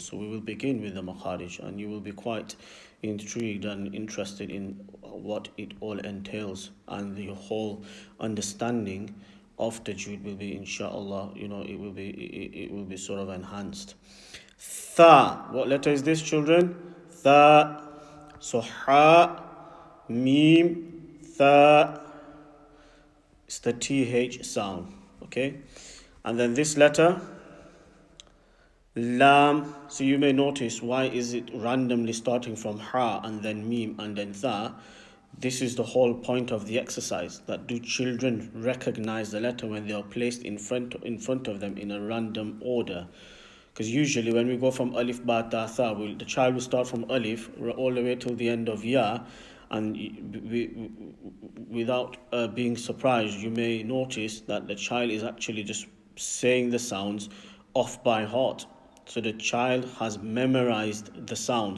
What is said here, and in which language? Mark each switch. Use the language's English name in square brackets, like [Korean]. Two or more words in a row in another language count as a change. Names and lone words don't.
[English] So we will begin with the makharij, and you will be quite intrigued and interested in what it all entails, and the whole understanding of tajweed will be, inshallah, it will be sort of enhanced. Tha. What letter is this, children? [Arabic] ثاء. So حاء ميم ثاء. [English] It's the TH sound. Okay? And then this letter, lam. So you may notice, why is it randomly starting from ha and then mim and then tha? This is the whole point of the exercise, that do children recognize the letter when they are placed in front of them in a random order? Because usually when we go from alif, [Arabic] باء تاء ثاء, [English] the child will start from alif all the way till the end of ya, and without being surprised, you may notice that the child is actually just saying the sounds off by heart. So the child has memorized the sounds.